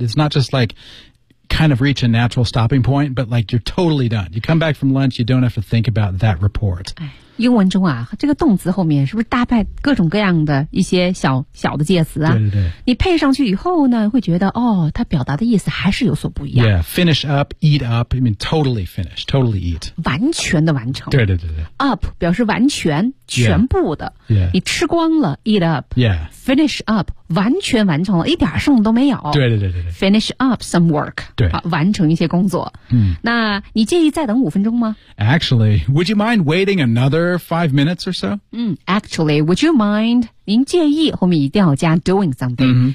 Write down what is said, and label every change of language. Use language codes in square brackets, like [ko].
[en] It's not just like kind of reach a natural stopping point, but like you're totally done. You come back from lunch, you don't have to think about that report.、 [zh] 哎英文中啊，这个动词后面是不是搭配各种各样的一些小小的介词啊？对对对。你配上去以后呢，会觉得哦，它表达的意思还是有所不一样。 [en] Yeah, finish up, eat up, I mean totally finish, totally eat. [zh] 完全的完成。对对对对。 Up 表示完全、 [en] yeah. [zh] 全部的。 [en] Yeah. [zh] 你吃光了 , [en] eat up. Yeah. Finish up, [zh] 完全完成了，一点剩都没有。对对对对对。 [en] Finish up some work. [zh] 对。啊、完成一些工作。嗯、mm.。那你介意再等五分钟吗 [en] ?Actually, would you mind waiting another five minutes or so?、 Mm, actually, would you mind, [zh] 您介意后面一定要加 [en] doing something,、